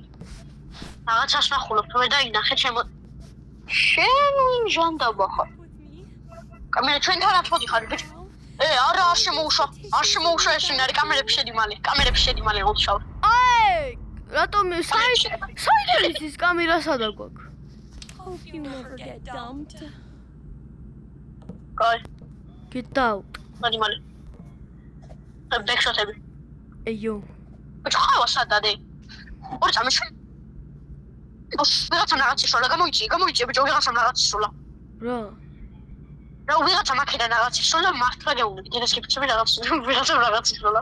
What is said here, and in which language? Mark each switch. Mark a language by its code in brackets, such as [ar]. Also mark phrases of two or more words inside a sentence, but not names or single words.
[ka] რაღაცას ნახულობ, მე დაინახე ჩემო. შენ ჟანდაბა ხარ. კამერა ჩვენ თან ათოდი ხარ ბიჭო. არა არ შემოუშვა ეს ვინ არის? კამერებში შედი მალე უთშავ. აი, რატომ საერთოდ ის კამერა სადა გვაქვს? [en] Hope you never get dumped. [ka] კაი, [en] Get out. [ka] მალე. ბექშოტები. ეიო. ბიჭო, ხავა სადადე? ორი წამი შენ. ვიღაცამ რაღაც ისროლა, გამოიწია ბიჭო, ვიღაცამ რაღაც ისროლა. რა? რა ვიღაცა მაქედან რაღაც ისროლა, მართლა გეუბნები, დედასკიფიცები ვიღაცამ რაღაც ისროლა.